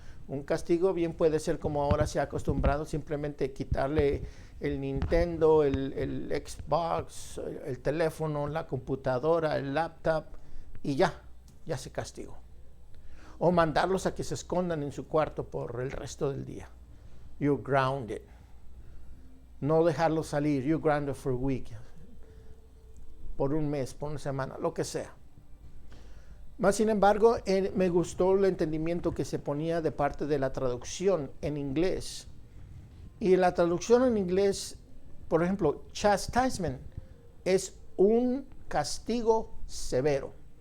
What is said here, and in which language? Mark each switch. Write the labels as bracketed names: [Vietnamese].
[Spanish] Un castigo bien puede ser como ahora se ha acostumbrado, simplemente quitarle el Nintendo, el Xbox, el teléfono, la computadora, el laptop y ya se castigó. O mandarlos a que se escondan en su cuarto por el resto del día. [English] You're grounded. [Spanish] No dejarlos salir, [English] you're grounded for a week. [Spanish] Por un mes, por una semana, lo que sea. Más sin embargo, me gustó el entendimiento que se ponía de parte de la traducción en inglés. Y la traducción en inglés, por ejemplo, chastisement es un castigo severo.